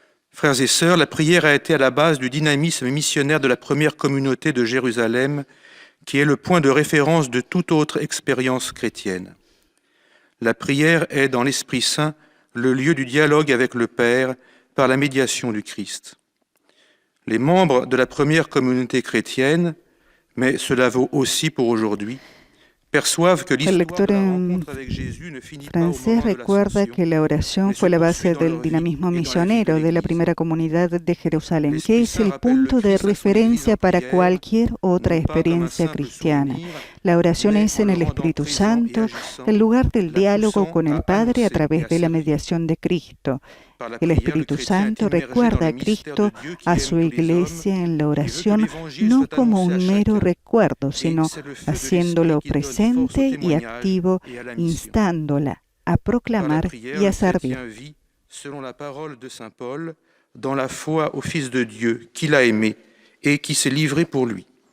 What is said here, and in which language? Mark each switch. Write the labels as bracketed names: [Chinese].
[French] Frères et sœurs, la prière a été à la base du dynamisme missionnaire de la première communauté de Jérusalem, qui est le point de référence de toute autre expérience chrétienne. La prière est, dans l'Esprit Saint, le lieu du dialogue avec le Père par la médiation du Christ. Les membres de la première communauté chrétienne, mais cela vaut aussi pour aujourd'hui, [Spanish] El lector en francés recuerda que la oración fue la base del dinamismo misionero de la primera comunidad de Jerusalén, que es el punto de referencia para cualquier otra experiencia cristiana. La oración es en el Espíritu Santo, el lugar del diálogo con el Padre a través de la mediación de Cristo. El Espíritu Santo recuerda a Cristo a su iglesia en la oración, no como un mero recuerdo, sino haciéndolo presente y activo, instándola a proclamar y a servir. [French] Selon la parole de Saint Paul, dans la foi au Fils de Dieu, qu'il a aimé et qui s'est livré pour lui.